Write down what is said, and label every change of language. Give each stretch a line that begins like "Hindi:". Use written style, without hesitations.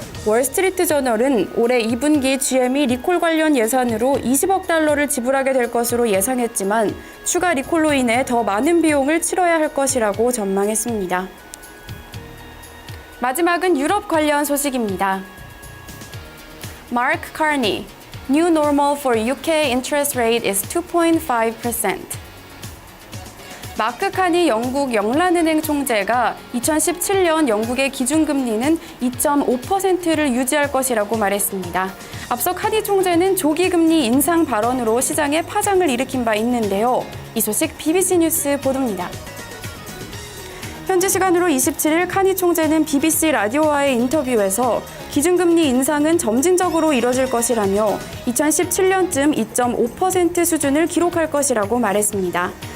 Korean: 월스트리트 저널은 올해 2분기 GM이 리콜 관련 예산으로 20억 달러를 지불하게 될 것으로 예상했지만 추가 리콜로 인해 더 많은 비용을 치러야 할 것이라고 전망했습니다. 마지막은 유럽 관련 소식입니다.
English: Mark Carney, New Normal for UK Interest Rate is 2.5%.
Korean: 마크 카니 영국 영란은행 총재가 2017년 영국의 기준금리는 2.5%를 유지할 것이라고 말했습니다. 앞서 카니 총재는 조기금리 인상 발언으로 시장에 파장을 일으킨 바 있는데요. 이 소식 BBC 뉴스 보도입니다. 현지 시간으로 27일 카니 총재는 BBC 라디오와의 인터뷰에서 기준금리 인상은 점진적으로 이뤄질 것이라며 2017년쯤 2.5% 수준을 기록할 것이라고 말했습니다.